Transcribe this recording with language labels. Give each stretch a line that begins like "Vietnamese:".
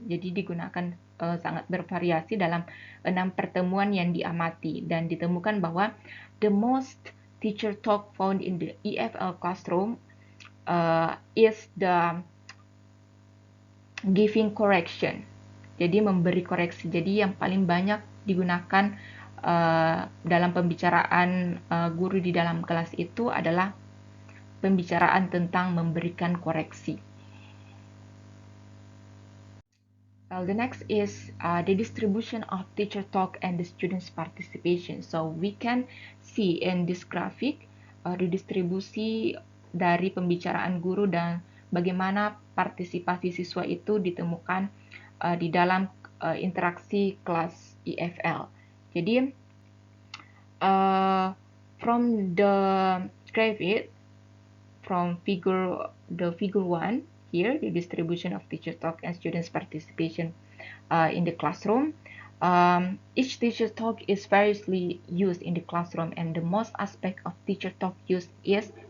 Indonesian: Jadi digunakan sangat bervariasi dalam 6 pertemuan yang diamati dan ditemukan bahwa
English: the most teacher talk found in the EFL classroom is the giving correction.
Indonesian: Jadi memberi koreksi. Jadi yang paling banyak digunakan dalam pembicaraan guru di dalam kelas itu adalah pembicaraan tentang memberikan koreksi.
English: Well, the next is the distribution of teacher talk and the students' participation. So we can see in this graphic
Indonesian: redistribusi dari pembicaraan guru dan bagaimana partisipasi siswa itu ditemukan di dalam interaksi kelas EFL.
English: Jadi from the graphic, from figure 1 here, the distribution of teacher talk and students participation in the classroom. Each teacher talk is variously used in the classroom, and the most aspect of teacher talk used is